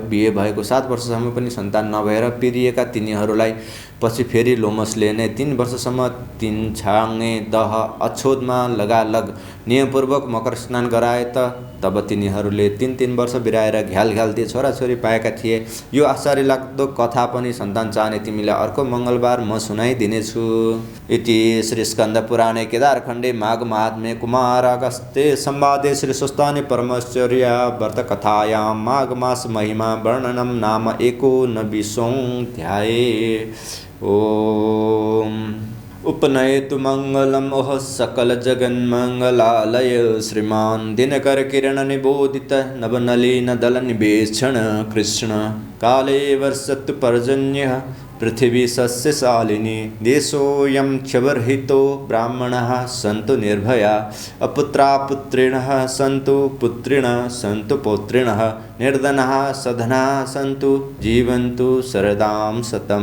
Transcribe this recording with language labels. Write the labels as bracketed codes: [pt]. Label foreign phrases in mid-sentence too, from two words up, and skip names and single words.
[ne] बिहे भएको 7 वर्षसम्म पनि सन्तान नभएर पिरिएका तिनीहरूलाई पछि फेरि लोमसले नै 3 वर्षसम्म 3 छाङ्गे दह अछोदमा लगालग नियमपूर्वक मकर स्नान गराए तब तिनीहरूले 3 वर्ष बिराएर घ्याल ती छोराछोरी पाएका थिए। यो आश्चर्य लाग्दो कथा पनि सन्तान चाहने तिमीलाई अर्को मङ्गलबार म सुनाइदिनेछु। [sa] इति श्री स्कन्द पुराणे केदारखण्डे माघ महात्म्ये कुमार अगस्त्य संवादे श्री स्वस्तानि परमश्चर्या व्रत कथायां माघ मास महिमा वर्णनम नाम 19ध्याये। ओम उपनयतु मंगलम ओह सकल जगन्मंगलालय श्रीमान दिनकर किरण निबोधित नवनलीन दल निवेक्षण कृष्ण काले वर्षतु पर्जन्यः पृथिवी सस्यशालिनी देशोऽयं क्षवरहितो ब्राह्मणाः सन्तु निर्भया अपुत्रा पुत्रिणः सन्तु पुत्रिणः सन्तु पौत्रिणः निर्धनाः सधनाः सन्तु जीवन्तु शरदां शतं।